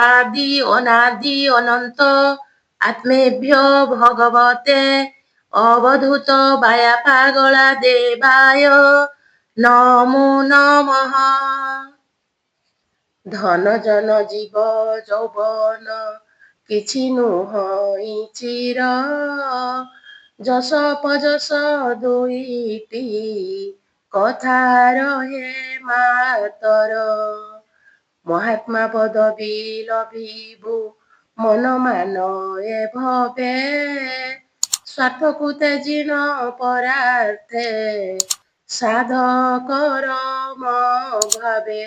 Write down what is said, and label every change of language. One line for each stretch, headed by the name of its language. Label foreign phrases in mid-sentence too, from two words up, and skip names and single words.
Sanskrit: आदि अनादि अनंत आत्मेभ्यो भगवते अवधूत बाया पागला देवाय नमो नमः।
Odia: ଧନ ଜନ ଜୀବ ଯୌବନ କିଛି ନୁହଇ ଚିର ଯଶ ପଯଶ ଦୁଇଟି କଥା ରହେ ମାତର। ମହାତ୍ମା ପଦବୀ ଲଭିବୁ ମନ ମାନ ଏ ଭବେ ସ୍ୱାର୍ଥକୁ ତ୍ୟଜିନ ପରାର୍ଥେ ସାଧକର ଭାବେ।